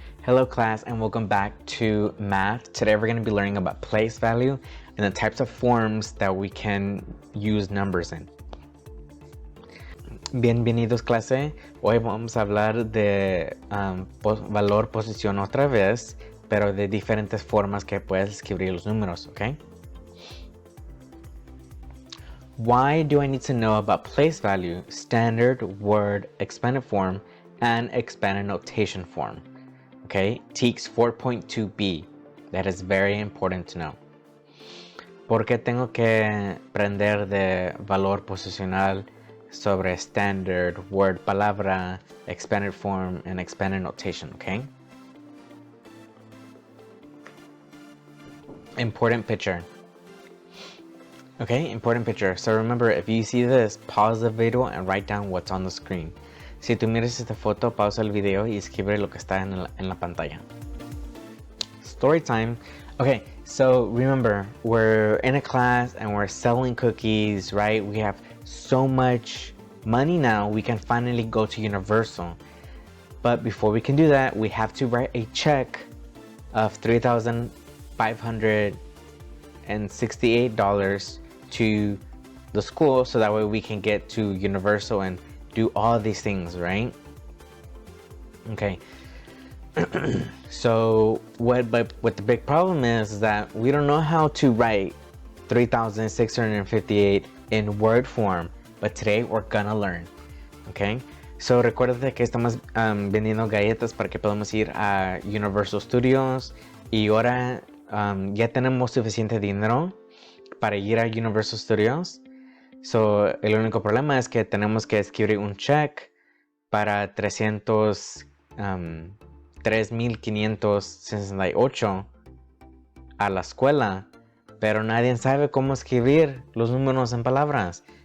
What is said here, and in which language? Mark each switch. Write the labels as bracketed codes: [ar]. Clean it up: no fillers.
[en] Hello class and welcome back to math. Today we're going to be learning about place value and the types of forms that we can use numbers in. [es] Bienvenidos clase. Hoy vamos a hablar de valor posición otra vez, pero de diferentes formas que puedes escribir los números, ¿ok? [en] Why do I need to know about place value, standard, word, expanded form, and expanded notation form? Okay, TEKS 4.2b. That is very important to know. [es] ¿Por qué tengo que aprender de valor posicional sobre standard, word, palabra, [en] expanded form, and expanded notation? Okay. Important picture. Okay, important picture. So remember, if you see this, pause the video and write down what's on the screen. [es] Si tú miras esta foto, pausa el video y escribe lo que está en la pantalla. [en] Story time. Okay, so remember, we're in a class and we're selling cookies, right? We have so much money now, we can finally go to Universal. But before we can do that, we have to write a check of $3,568 to the school so that way we can get to Universal and do all these things, right? Okay. So what the big problem is that we don't know how to write 3,658 in word form, but today we're gonna learn. Okay. [es] So recuerda que estamos vendiendo galletas para que podamos ir a Universal Studios y ahora ya tenemos suficiente dinero para ir a Universal Studios. So, el único problema es que tenemos que escribir un check para 3,568 a la escuela, pero nadie sabe cómo escribir los números en palabras.